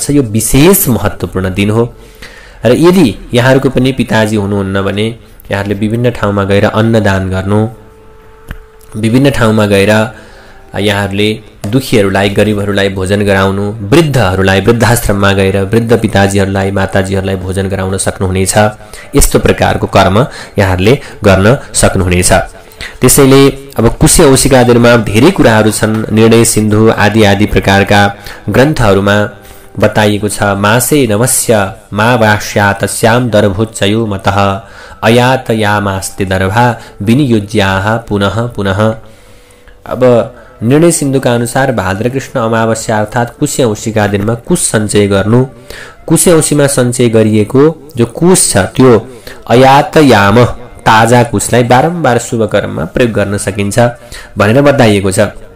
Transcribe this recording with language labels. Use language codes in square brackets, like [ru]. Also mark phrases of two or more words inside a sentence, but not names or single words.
[ne] यो विशेष महत्त्वपूर्ण दिन हो। र यदि यहाँहरूको पनि पिताजी हुनुहुन्न भने यहाँहरूले विभिन्न ठाउँमा गएर अन्नदान गर्नु, विभिन्न ठाउँमा गएर यहाँहरूले दुखीहरूलाई, गरिबहरूलाई भोजन गराउनु, वृद्धहरूलाई वृद्धाश्रममा गएर वृद्ध पिताजीहरूलाई, माताजीहरूलाई भोजन गराउन सक्नुहुनेछ। यस्तो प्रकारको कर्म यहाँहरूले गर्न सक्नुहुनेछ। त्यसैले अब कुशे औँसीका दिनमा धेरै कुराहरू छन्। निर्णय सिन्धु आदि आदि प्रकारका ग्रन्थहरूमा बताइएको छ। [sa] मासे नवस्य मा वास्या तस्याम दर्भोच्चयो मतः अयातयामास्ते दर्भा विनियोज्याः पुनः पुनः। [ne] अब निर्णय सिन्धुका अनुसार भाद्र कृष्ण अमावस्या अर्थात् कुशे औँसीका दिनमा कुश सञ्चय गर्नु। कुशे औँसीमा सञ्चय गरिएको जो कुश छ त्यो अयातयाम ताजा कुशलाई बारम्बार शुभ कर्ममा प्रयोग गर्न सकिन्छ भनेर बताइएको छ।